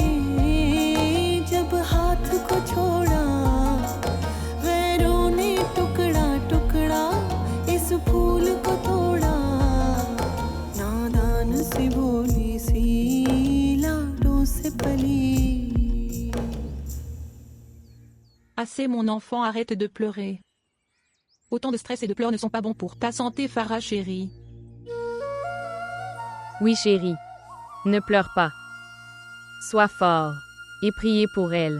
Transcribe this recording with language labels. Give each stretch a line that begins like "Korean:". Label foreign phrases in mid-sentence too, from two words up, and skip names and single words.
Hindi: जब हाथ को छोड़ा गैरों ने टुकड़ा टुकड़ा इस फूल को तोड़ा नादान सी लाडों से पली।
French: Assez mon enfant, arrête de pleurer. Autant de stress et de pleurs ne sont pas bons pour ta santé, Farah chérie. Oui chérie. Ne pleure pas. Sois fort. Et priez pour elle.